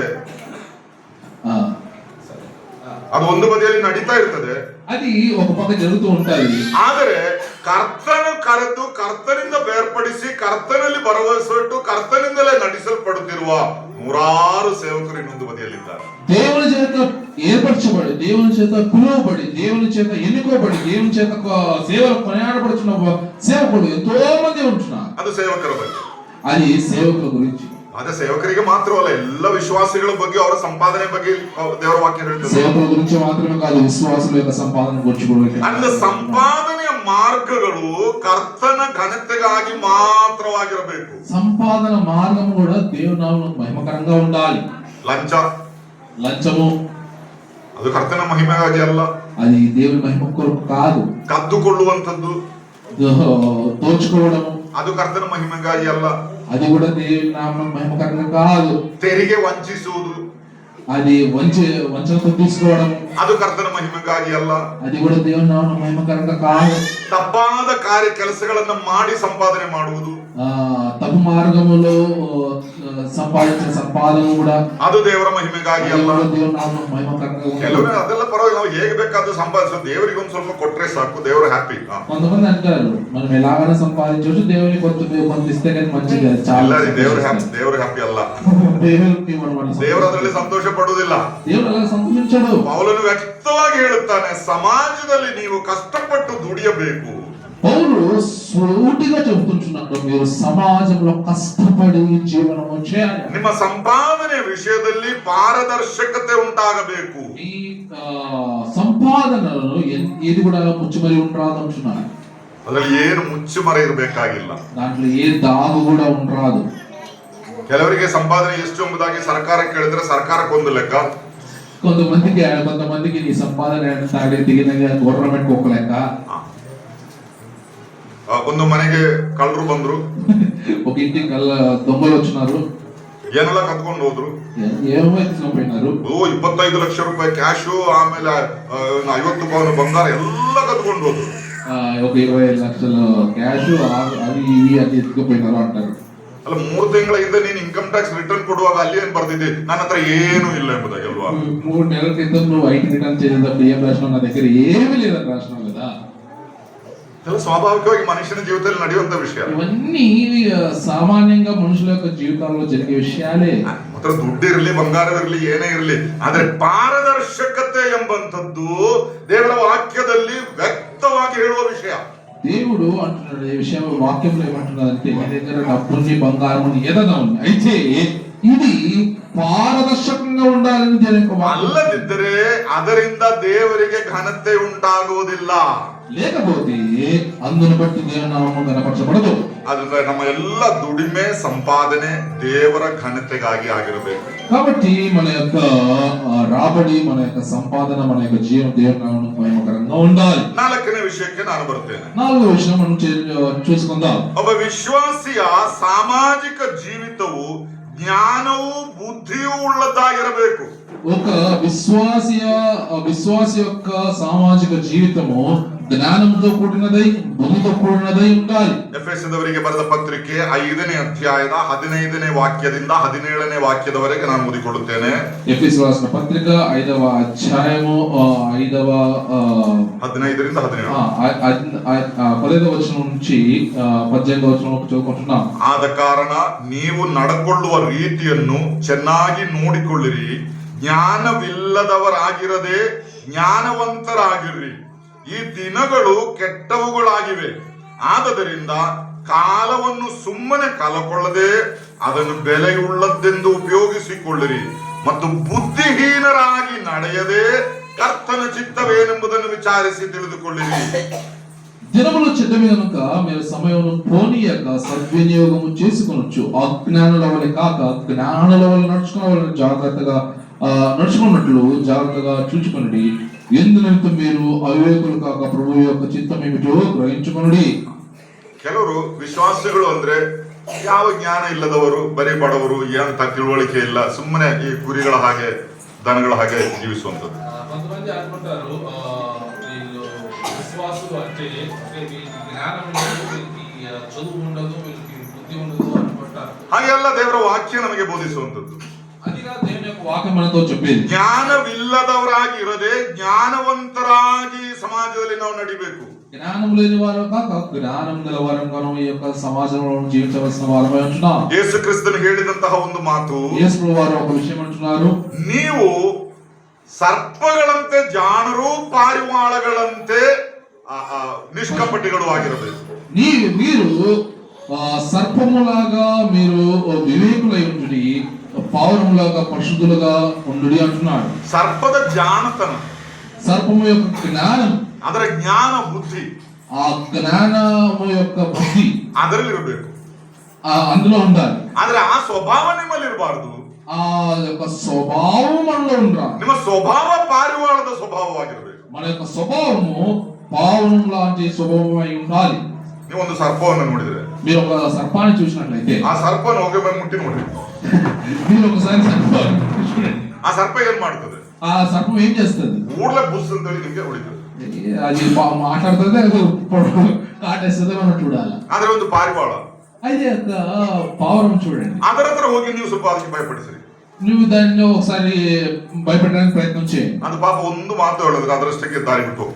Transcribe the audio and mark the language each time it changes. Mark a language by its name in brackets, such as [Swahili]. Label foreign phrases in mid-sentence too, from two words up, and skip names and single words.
[Kannada] ఆ, ಅದು ಒಂದು ಬದಿಯಲ್ಲಿ ನಡೀತಾ ಇರ್ತದೆ. [Telugu] అది ఒక పక్క జరుగుతూ ఉంటది. [Kannada] ಆದರೆ ಕರ್ತನು ಕರೆದು ಕರ್ತನಿಂದ ಬೇರ್ಪಡಿಸಿ ಕರ್ತನಲ್ಲಿ ಭರವಸೆ ಇಟ್ಟು ಕರ್ತನಿಂದಲೇ ನಡೆಸಲ್ಪಡುತ್ತಿರುವ ನೂರಾರು ಸೇವಕರು ಇನ್ನೊಂದು ಬದಿಯಲ್ಲಿದ್ದಾರೆ. [Telugu] దేవుని చేత ఏర్పరచబడి, దేవుని చేత పిలువబడి, దేవుని చేత ఎన్నుకోబడి, దేవుని చేత సేవలు కొనియాడబడుతున్న సేవకుడు ఎంతో మంది ఉంటున్నారు. [Kannada] ಅದು ಸೇವಕರ ಬಗ್ಗೆ. [Telugu] అది సేవకుల గురించి. [Kannada] ಅದೇ ಸೇವಕರಿಗೆ ಮಾತ್ರವಲ್ಲ, ಎಲ್ಲ ವಿಶ್ವಾಸಿಗಳ ಬಗ್ಗೆ, ಅವರ ಸಂಪಾದನೆ ಬಗ್ಗೆ ದೇವರ ವಾಕ್ಯ ಹೇಳ್ತದೆ. [Telugu] సేవకుల గురించి మాత్రమే కాదు, విశ్వాసుల యొక్క సంపాదన గురించి కూడా. [Kannada] ಅಂದ ಸಂಪಾದನೆಯ ಮಾರ್ಗಗಳು ಕರ್ತನ ಘನತೆಗಾಗಿ ಮಾತ್ರವಾಗಿರಬೇಕು. [Telugu] సంపాదన మార్గం కూడా దేవుని నామమునకు మహిమకరంగా ఉండాలి. లంచము [Kannada] ಅದು ಕರ್ತನ ಮಹಿಮೆಗಾಗಿ ಅಲ್ಲ, [Telugu] అది దేవుని మహిమ కొరకు కాదు. [Kannada] ಕದ್ದುಕೊಳ್ಳುವಂಥದ್ದು, [Telugu] దోచుకోవడము [Kannada] ಅದು ಕರ್ತನ ಮಹಿಮೆಗಾಗಿ ಅಲ್ಲ. [Telugu] అది కూడా దేవుని నామమునకు మహిమకరంగా కాదు. [Kannada] ತೆರಿಗೆ ವಂಚಿಸುವುದು, [Telugu] అది వంచనతో తీసుకోవడం, [Kannada] ಅದು ಕರ್ತನ ಮಹಿಮೆಗಾಗಿ ಅಲ್ಲ. [Telugu] అది కూడా దేవుని నామమునకు మహిమకరంగా కాదు. [Kannada] ತಪ್ಪಾದ ಕೆಲಸಗಳನ್ನ ಮಾಡಿ ಸಂಪಾದನೆ ಮಾಡುವುದು, [Telugu] తప్పు మార్గములో సంపాదించిన సంపాదన కూడా [Kannada] ಅದು ದೇವರ ಮಹಿಮೆಗಾಗಿ ಅಲ್ಲ. [Telugu] దేవుని నామమునకు మహిమకరంగా ఉండదు. [Kannada] ಕೆಲವರು ಅದೆಲ್ಲ ಪರವಾಗಿಲ್ಲ, ನಾವು ಹೇಗೆ ಬೇಕಾದ್ರೂ ಸಂಪಾದಿಸೋದು, ದೇವರಿಗೆ ಒಂದು ಸ್ವಲ್ಪ ಕೊಟ್ರೆ ಸಾಕು, ದೇವರು ಹ್ಯಾಪಿ. [Telugu] కొంతమంది అంటారు మనం ఎలాగైనా సంపాదించవచ్చు, దేవుని కొంత ఇస్తే కానీ మంచిది, [Kannada] ಇಲ್ಲ ರೀ, ದೇವರು ಹ್ಯಾಪಿ ಅಲ್ಲ. ದೇವರು ಅದರಲ್ಲಿ ಸಂತೋಷ ಪಡುವುದಿಲ್ಲ. [Telugu] దేవుడు అలా సంతోషించడు. [Kannada] ಪೌಲನು ವ್ಯಕ್ತವಾಗಿ ಹೇಳುತ್ತಾನೆ, ಸಮಾಜದಲ್ಲಿ ನೀವು ಕಷ್ಟಪಟ್ಟು ದುಡಿಯಬೇಕು. [Telugu] పౌలు సూటిగా చెబుతున్నాడు, మీరు సమాజంలో కష్టపడి జీవనము చేయాలి. [Kannada] ನಿಮ್ಮ ಸಂಪಾದನೆ ವಿಷಯದಲ್ಲಿ ಪಾರದರ್ಶಕತೆ ಉಂಟಾಗಬೇಕು. [Telugu] ఈ సంపాదనలో ఏది కూడా ముచ్చుమరి ఉండరాదు అంటున్నాడు. [Kannada] ಅದರಲ್ಲಿ ಏನು ಮುಚ್ಚುಮರೆ ಇರಬೇಕಾಗಿಲ್ಲ, [Telugu] దాంట్లో ఏ దాగు కూడా ఉండరాదు. [Kannada] ಕೆಲವರಿಗೆ ಸಂಪಾದನೆ ಎಷ್ಟು ಎಂಬುದಾಗಿ ಸರ್ಕಾರ ಕೇಳಿದ್ರೆ ಸರ್ಕಾರಕ್ಕೊಂದು ಲೆಕ್ಕ, [Telugu] కొంతమందికి నీ సంపాదన ఎంత దిగిన గవర్నమెంట్ ఒక లెక్క. [Kannada] ಒಂದು ಮನೆಗೆ ಕಳ್ಳರು ಬಂದ್ರು, [Telugu] ఒక ఇంటికి దొంగలు వచ్చినారు, [Kannada] ಏನೆಲ್ಲ ಕತ್ಕೊಂಡು ಹೋದ್ರು? [Telugu] ఏమేమో తీసుకుపోయినారు. [Kannada] 25 ಲಕ್ಷ ರೂಪಾಯಿ ಕ್ಯಾಶು, ಆಮೇಲೆ 50 ಪೌನ್ ಬಂಗಾರ ಎಲ್ಲ ಕತ್ಕೊಂಡು ಹೋದ್ರು. [Telugu] ఒక 25 లక్షలు క్యాష్ అవి ఇవి అని ఎత్తుకుపోయినారు అంటారు. [Kannada] ಅಲ್ಲ 3 ತಿಂಗಳ ಹಿಂದೆ ನೀನು [English] income tax return [Kannada] ಕೊಡುವಾಗ ಅಲ್ಲಿ ಏನ್ ಬರ್ದಿದ್ದೆ? ನನ್ನ ಹತ್ರ ಏನೂ ಇಲ್ಲ ಎಂಬುದಾಗಿ ಅಲ್ವಾ? [Telugu] 3 నెలల క్రితం నువ్వు [English] IT return [Telugu] చేసేటప్పుడు ఏం రాసినావు? నా దగ్గర ఏమీ లేదని రాసినావు కదా. [Kannada] ಇದೆಲ್ಲ ಸ್ವಾಭಾವಿಕವಾಗಿ ಮನುಷ್ಯನ ಜೀವಿತದಲ್ಲಿ ನಡೆಯುವಂತ ವಿಷಯ. [Telugu] ఇవన్నీ సామాన్యంగా మనుషుల యొక్క జీవితాల్లో జరిగే విషయాలే. [Kannada] ಮಾತ್ರ ದುಡ್ಡಿರಲಿ, ಬಂಗಾರವಿರಲಿ, ಏನೇ ಇರಲಿ, ಆದ್ರೆ ಪಾರದರ್ಶಕತೆ ಎಂಬಂತದ್ದು ದೇವರ ವಾಕ್ಯದಲ್ಲಿ ವ್ಯಕ್ತವಾಗಿ ಹೇಳುವ ವಿಷಯ. [Telugu] దేవుడు అంటున్నాడు ఈ విషయం వాక్యంలో ఏమంటున్నాడంటే, మీ దగ్గర డబ్బుని బంగారం ఏదైనా ఉంది, అయితే ఇది పారదర్శకంగా ఉండాలని దేవుని యొక్క వాక్యం. [Kannada] ಅಲ್ಲದಿದ್ದರೆ ಅದರಿಂದ ದೇವರಿಗೆ ಘನತೆ ಉಂಟಾಗುವುದಿಲ್ಲ. [Telugu] లేకపోతే అందును బట్టి దేవుని నామము ఘనపరచబడదు. [Kannada] ಅದರಿಂದ ನಮ್ಮ ಎಲ್ಲ ದುಡಿಮೆ ಸಂಪಾದನೆ ದೇವರ ಘನತೆಗಾಗಿ ಆಗಿರಬೇಕು. [Telugu] కాబట్టి మన యొక్క రాబడి, మన యొక్క సంపాదన, మన యొక్క జీవనం దేవుని నామమునకు మహిమకరంగా ఉండాలి. [Kannada] 4ನೇ ವಿಷಯಕ್ಕೆ ನಾನು ಬರುತ್ತೇನೆ. [Telugu] 4వ విషయం మనం చూసుకుందాం. [Kannada] ಒಬ್ಬ ವಿಶ್ವಾಸಿಯ ಸಾಮಾಜಿಕ ಜೀವಿತವು ಜ್ಞಾನವೂ ಬುದ್ಧಿಯೂ ಉಳ್ಳದ್ದಾಗಿರಬೇಕು. [Telugu] ఒక విశ్వాసి యొక్క సామాజిక జీవితము జ్ఞానంతో కూడినదై, బుద్ధితో కూడినదై ఉండాలి. [Kannada] ಎಫೆಸದವರಿಗೆ ಬರೆದ ಪತ್ರಿಕೆ 5ನೇ ಅಧ್ಯಾಯದ 15ನೇ ವಾಕ್ಯದಿಂದ 17ನೇ ವಾಕ್ಯದವರೆಗೆ ನಾನು ಓದಿಕೊಳ್ಳುತ್ತೇನೆ. [Telugu] ఎఫెసు రాసిన పత్రిక 5వ అధ్యాయము 15వ [Kannada] 15ರಿಂದ 17. [Telugu] 15వ వచనం నుంచి 18వ వచనం చదువుకుంటున్నాం. [Kannada] ಆದ ಕಾರಣ ನೀವು ನಡಕೊಳ್ಳುವ ರೀತಿಯನ್ನು ಚೆನ್ನಾಗಿ ನೋಡಿಕೊಳ್ಳಿರಿ. ಜ್ಞಾನವಿಲ್ಲದವರಾಗಿರದೆ ಜ್ಞಾನವಂತರಾಗಿರ್ರಿ. ಈ ದಿನಗಳು ಕೆಟ್ಟವುಗಳಾಗಿವೆ. ಆದದರಿಂದ ಕಾಲವನ್ನು ಸುಮ್ಮನೆ ಕಳಕೊಳ್ಳದೆ ಅದನ್ನು ಬೆಲೆಯುಳ್ಳದ್ದೆಂದು ಉಪಯೋಗಿಸಿಕೊಳ್ಳಿರಿ ಮತ್ತು ಬುದ್ಧಿಹೀನರಾಗಿ ನಡೆಯದೆ ಕರ್ತನ ಚಿತ್ತವೇನೆಂಬುದನ್ನು ವಿಚಾರಿಸಿ ತಿಳಿದುಕೊಳ್ಳಿರಿ. [Telugu] దినములు చెడ్డవి కనుక మీరు సమయమును పోనీయక సద్వినియోగము చేసుకొనొచ్చు. అజ్ఞానుల వలె కాక జ్ఞానుల వలె నడుచుకున్నట్లు జాగ్రత్తగా చూచుకొనుడి. ఎందుకంటే మీరు అవివేకులు కాక ప్రభువు యొక్క చిత్తం ఏమిటో గ్రహించుకొనుడి. [Kannada] ಕೆಲವರು ವಿಶ್ವಾಸಿಗಳು ಅಂದ್ರೆ ಯಾವ ಜ್ಞಾನ ಇಲ್ಲದವರು, ಬರೀ ಬಡವರು, ಏನು ತಿಳುವಳಿಕೆ ಇಲ್ಲ, ಸುಮ್ಮನೆ ಈ ಕುರಿಗಳ ಹಾಗೆ ದನಗಳ ಹಾಗೆ ಜೀವಿಸುವಂಥದ್ದು. [Telugu] కొంతమంది అనుకుంటారు వీళ్ళు విశ్వాసులు అంటే వీళ్ళకి జ్ఞానం ఉండదు, వీళ్ళకి చదువు ఉండదు, వీళ్ళకి బుద్ధి ఉండదు అనుకుంటారు. [Kannada] ಹಾಗೆಲ್ಲ ದೇವರ ವಾಕ್ಯ ನಮಗೆ ಬೋಧಿಸುವಂಥದ್ದು. [Telugu] అదిగా దేవుని యొక్క వాక్యం మనతో చెప్పేది. [Kannada] ಜ್ಞಾನವಿಲ್ಲದವರಾಗಿ ಇರದೆ ಜ್ಞಾನವಂತರಾಗಿ ಸಮಾಜದಲ್ಲಿ ನಾವು ನಡಿಬೇಕು. [Telugu] జ్ఞానం లేని వారు కాక జ్ఞానం గల వారంగాను ఈ యొక్క సమాజంలో జీవించవలసిన వారమై ఉంటున్నాం. [Kannada] ಯೇಸು ಕ್ರಿಸ್ತನು ಹೇಳಿದಂತಹ ಒಂದು ಮಾತು, [Telugu] యేసు వారు ఒక విషయం అంటున్నారు, [Kannada] ನೀವು ಸರ್ಪಗಳಂತೆ ಜಾಣರು, ಪಾರಿವಾಳಗಳಂತೆ ನಿಷ್ಕಪಟಿಗಳು ಆಗಿರಬೇಕು. [Telugu] మీరు సర్పములాగా మీరు వివేకులై ఉండుడి, పావురములాగా పరిశుద్ధులుగా ఉండుడి అంటున్నాడు. [Kannada] ಸರ್ಪದ ಜಾಣತನ, [Telugu] సర్పము యొక్క జ్ఞానం, [Kannada] ಅದರ ಜ್ಞಾನ ಬುದ್ಧಿ, [Telugu] ఆ జ్ఞానము యొక్క బుద్ధి [Kannada] ಅದರಲ್ಲಿ ಇರಬೇಕು, [Telugu] అందులో ఉండాలి. [Kannada] ಆದ್ರೆ ಆ ಸ್ವಭಾವ ನಿಮ್ಮಲ್ಲಿ ಇರಬಾರದು. [Telugu] ఆ యొక్క స్వభావం మనలో ఉండాలి. [Kannada] ನಿಮ್ಮ ಸ್ವಭಾವ ಪಾರಿವಾಳದ ಸ್ವಭಾವವಾಗಿರಬೇಕು. [Telugu] మన యొక్క స్వభావము పావురం లాంటి స్వభావమై ఉండాలి. [Kannada] ನೀವೊಂದು ಸರ್ಪವನ್ನು ನೋಡಿದ್ರೆ, [Telugu] మీరు ఒక సర్పాన్ని చూసినట్లయితే, [Kannada] ಆ ಸರ್ಪನ ಹೋಗಿ ಬಂದು ಮುಟ್ಟಿ ನೋಡ್ರಿ, [Telugu] మీరు ఒకసారి సర్పాన్ని చూడండి, [Kannada] ಆ ಸರ್ಪ ಏನ್ ಮಾಡ್ತದೆ? [Telugu] ఆ సర్పం ఏం చేస్తుంది? [Kannada] ಕೂಡಲೇ ಬುಸ್ ಅಂತೇಳಿ ನಿಮ್ಗೆ ಹೊಡಿತದೆ. [Telugu] అది మాట్లాడుతుంది, కాటేస్తుంది, మనం చూడాలి. [Kannada] ಆದ್ರೆ ಒಂದು ಪಾರಿವಾಳ, [Telugu] అయితే ఒక పావురం చూడండి, [Kannada] ಅದರ ಹತ್ರ ಹೋಗಿ ನೀವು ಸ್ವಲ್ಪ ಅದಕ್ಕೆ ಭಯಪಡಿಸಿರಿ. [Telugu] నువ్వు దాన్ని ఒకసారి భయపెట్టడానికి ప్రయత్నం చేయి. [Kannada] ಅದು ಪಾಪ ಒಂದು ಮಾತು ಹೇಳಿದ್ರೆ ಅದರಷ್ಟಕ್ಕೆ ದಾರಿ ಬಿಟ್ಟು ಹೋಗ್ತದೆ.